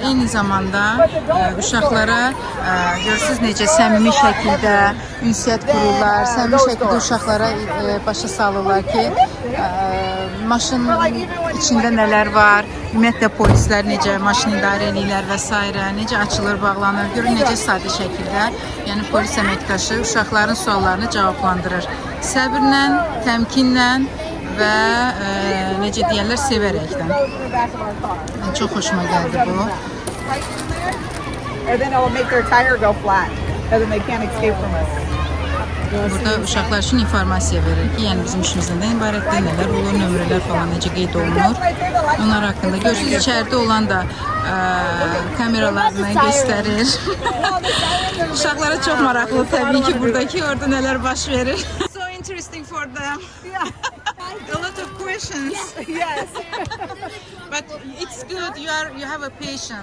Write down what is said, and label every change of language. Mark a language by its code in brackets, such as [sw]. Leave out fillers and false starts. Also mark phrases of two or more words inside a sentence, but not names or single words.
[az] Eyni zamanda uşaqlara görürsünüz necə səmimi şəkildə ünsiyyət qururlar, səmimi şəkildə uşaqlara başa salırlar ki, maşının içində nələr var, ümumiyyətlə polislər necə maşını idarə edirlər və s. necə açılır, bağlanır. Görün necə sadə şəkildə, yəni polis əməkdaşı uşaqların suallarını cavablandırır. Səbirlə, təmkinlə və necə deyirlər, sevərəkdən. Çox xoşuma gəldi bu. [en] And then it will make their tire go flat. and then they can't escape from us. [az] Burada uşaqlar üçün informasiya verir ki, yəni bizim işimiz nədən ibarətdir, nələr olur, nömrələr falan necə qeyd olunur. Onlar haqqında görürsünüz, içəridə olan da kameralarını göstərir. Uşaqlara çox maraqlı təbii ki, buradakı orada nələr baş verir. [en] So interesting for them. A lot of questions. Yes. But it's good. You have a patient.